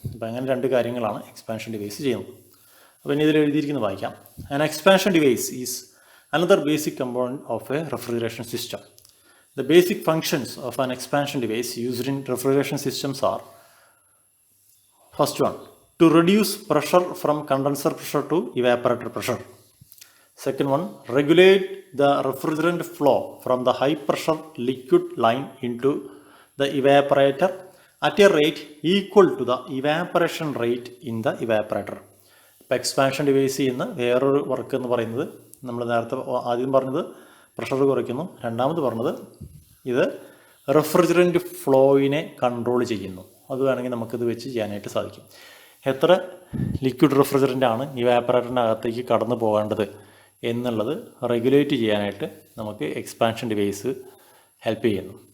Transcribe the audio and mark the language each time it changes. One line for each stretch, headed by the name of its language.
Malayalam: അപ്പോൾ അങ്ങനെ രണ്ട് കാര്യങ്ങളാണ് എക്സ്പാൻഷൻ ഡിവൈസ് ചെയ്യുന്നത്. അപ്പോൾ ഇനി ഇതിൽ എഴുതിയിരിക്കുന്നത് വായിക്കാം.
English: An expansion device is another basic component of a refrigeration system. The basic functions of an expansion device used in refrigeration systems are: first one, to reduce pressure from condenser pressure to evaporator pressure. Second one, regulate the refrigerant flow from the high pressure liquid line into the evaporator at a rate equal to the evaporation rate in the evaporator.
Malayalam: ഇപ്പോൾ expansion device ചെയ്യുന്ന വേറൊരു work എന്ന് പറയുന്നത്, നമ്മൾ നേരത്തെ ആദ്യം പറഞ്ഞത് pressure കുറയ്ക്കുന്നു, രണ്ടാമത് പറഞ്ഞത് ഇത് റെഫ്രിജറൻറ്റ് ഫ്ലോയിനെ കൺട്രോൾ ചെയ്യുന്നു. അത് വേണമെങ്കിൽ നമുക്കിത് വെച്ച് ചെയ്യാനായിട്ട് സാധിക്കും. എത്ര ലിക്വിഡ് റെഫ്രിജറൻ്റ് ആണ് ഇവാപ്പറേറ്ററിൻ്റെ അകത്തേക്ക് കടന്നു പോകേണ്ടത് എന്നുള്ളത് റെഗുലേറ്റ് ചെയ്യാനായിട്ട് നമുക്ക് എക്സ്പാൻഷൻ ഡിവൈസ് ഹെൽപ്പ് ചെയ്യുന്നു.